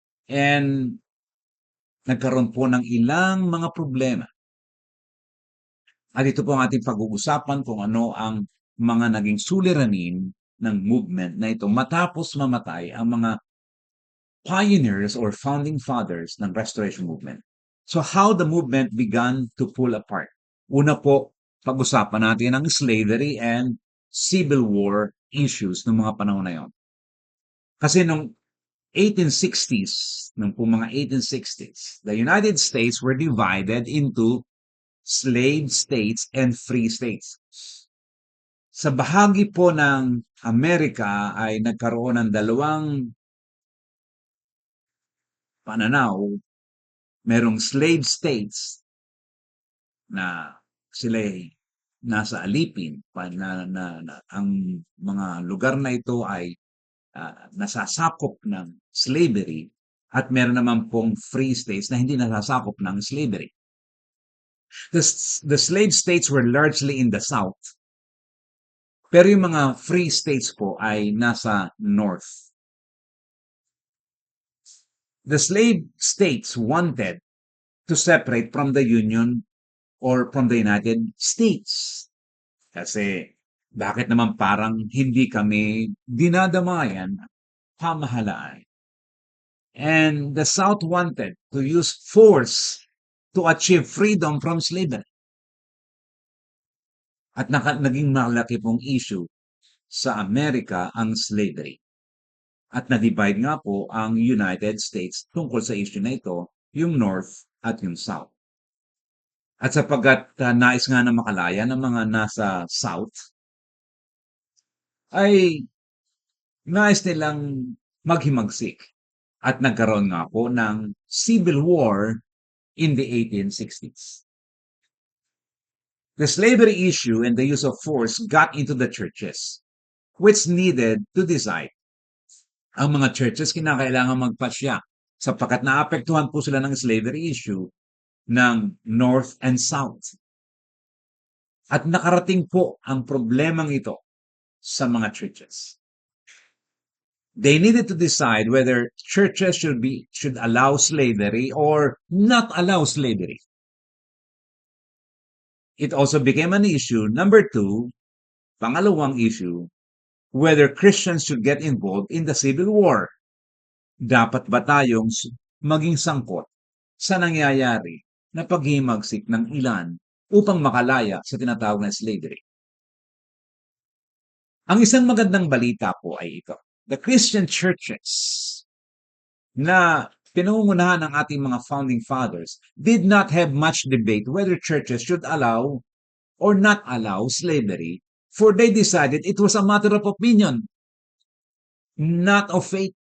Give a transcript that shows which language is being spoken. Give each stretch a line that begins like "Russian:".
Filipino: And nagkaroon po ng ilang mga problema. At ito po ang ating pag-uusapan kung ano ang mga naging suliranin ng movement na ito matapos mamatay ang mga
English: pioneers or founding fathers
Filipino: ng Restoration Movement.
English: So how the movement began to pull apart.
Filipino: Una po, pag-usapan natin ang
English: slavery and civil war issues
Filipino: ng mga panahon na yon. Kasi nung 1860s, nung po mga 1860s,
English: the United States were divided into slave states and free states.
Filipino: Sa bahagi po ng Amerika ay nagkaroon ng dalawang pananaw. Merong slave states na sila nasa alipin ang mga lugar na ito ay nasasakop ng slavery at meron naman pong free states na hindi nasasakop ng slavery.
English: The slave states were largely in the south.
Filipino: Pero yung mga free states po ay nasa north.
English: The slave states wanted to separate from the Union or from the United States. Kasi
Filipino: Bakit naman parang hindi kami dinadamayan ng pamahalaan?
English: And the South wanted to use force to achieve freedom from slavery.
Filipino: At naging malaki pong issue sa Amerika ang slavery. At na-divide nga po ang United States tungkol sa issue na ito, yung North at yung South. At sapagkat nais nga na makalaya ng mga nasa South, ay nais nilang maghimagsik. At nagkaroon nga po ng Civil War
English: in the 1860s. The slavery issue and the use of force got into the churches, which needed to decide.
Filipino: Ang mga churches kinakailangan magpasya sapagkat naapektuhan po sila ng slavery issue ng North and South. At nakarating po ang problemang ito sa mga churches.
English: They needed to decide whether churches should allow slavery or not allow slavery. It also became an issue, number 2,
Filipino: pangalawang issue,
English: whether Christians should get involved in the Civil War.
Filipino: Dapat ba tayong maging sangkot sa nangyayari na paghimagsik ng ilan upang makalaya sa tinatawag na slavery? Ang isang magandang balita po ay ito.
English: The Christian churches
Filipino: na pinangungunahan ng ating mga
English: founding fathers did not have much debate whether churches should allow or not allow slavery, for they decided it was a matter of opinion, not of faith.